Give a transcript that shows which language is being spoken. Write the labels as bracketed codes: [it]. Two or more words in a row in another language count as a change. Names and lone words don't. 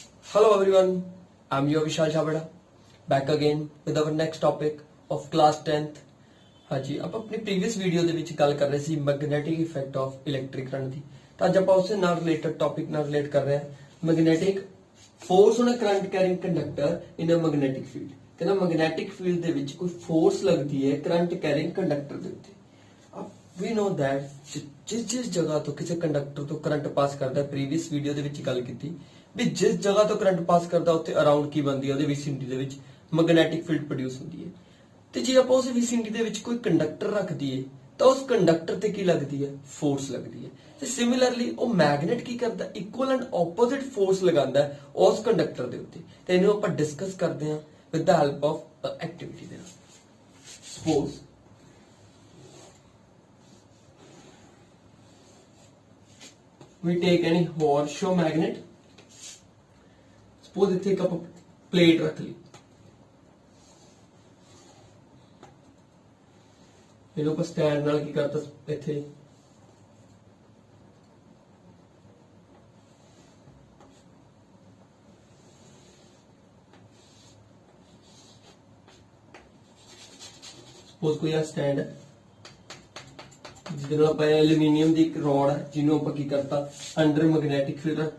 [en] Hello everyone, I'm your Vishal Chavada, back again with our next topic of class 10th. [pa] ਹਾਂ ਜੀ, ਆਪ ਆਪਣੀ [en] previous video [pa] ਦੇ ਵਿੱਚ ਗੱਲ ਕਰ ਰਹੇ ਸੀ [en] magnetic effect of electric current [pa] ਦੀ। ਤਾਂ ਅੱਜ ਆਪਾਂ ਉਸੇ ਨਾਲ [en] related topic [pa] ਨਾਲ ਰਿਲੇਟ ਕਰ ਰਹੇ ਹਾਂ [en] magnetic force on a current carrying conductor in a magnetic field. [pa] ਕਹਿੰਦਾ [en] magnetic field [pa] ਦੇ ਵਿੱਚ ਕੋਈ ਫੋਰਸ ਲੱਗਦੀ ਹੈ [en] current carrying conductor [pa] ਦੇ ਉੱਤੇ। [en] we know that [pa] ਜਿਸ ਜਗ੍ਹਾ ਤੋਂ ਕਿਸੇ ਕੰਡਕਟਰ ਤੋਂ [en] current pass [pa] ਕਰਦਾ, [en] previous video [pa] ਦੇ ਵਿੱਚ ਗੱਲ ਕੀਤੀ ਵੀ ਜਿਸ ਜਗ੍ਹਾ ਤੋਂ [en] current pass [pa] ਕਰਦਾ ਉੱਥੇ ਅਰਾਊਂਡ ਕੀ ਬਣਦੀ ਹੈ, ਉਹਦੇ ਵਿਸਿਨਿਟੀ ਦੇ ਵਿੱਚ [en] magnetic field produce [pa] ਹੁੰਦੀ ਹੈ। ਤੇ ਜੇ ਆਪਾਂ ਉਸ ਵਿਸਿਨਿਟੀ ਦੇ ਵਿੱਚ ਕੋਈ ਕੰਡਕਟਰ ਰੱਖ ਦਈਏ ਤਾਂ ਉਸ ਕੰਡਕਟਰ ਤੇ ਕੀ ਲੱਗਦੀ ਹੈ, ਫੋਰਸ ਲੱਗਦੀ ਹੈ। ਤੇ ਸਿਮਿਲਰਲੀ ਉਹ ਮੈਗਨੇਟ ਕੀ ਕਰਦਾ, [en] equal and opposite force [pa] ਲਗਾਉਂਦਾ ਹੈ ਉਸ ਕੰਡਕਟਰ ਦੇ ਉੱਤੇ। ਤੇ ਇਹਨੂੰ ਆਪਾਂ ਡਿਸਕਸ ਕਰਦੇ ਹਾਂ [en] with the help of activity [pa] ਦੇ ਨਾਲ। [en] suppose we take any horseshoe magnet, suppose [pa] ਇੱਥੇ ਇੱਕ ਆਪਾਂ ਪਲੇਟ ਰੱਖ ਲਈ, ਇਹਨੂੰ ਆਪਾਂ ਸਟੈਂਡ ਨਾਲ ਕੀ ਕਰਤਾ, ਇੱਥੇ suppose ਕੋਈ ਆ ਸਟੈਂਡ ਹੈ ਜਿਹਦੇ ਨਾਲ ਆਪਾਂ ਐਲੂਮੀਨੀਅਮ ਦੀ ਇੱਕ ਰੋਡ ਹੈ ਜਿਹਨੂੰ ਆਪਾਂ ਕੀ ਕਰਤਾ [en] under magnetic field [pa] ਰੱਖਤਾ।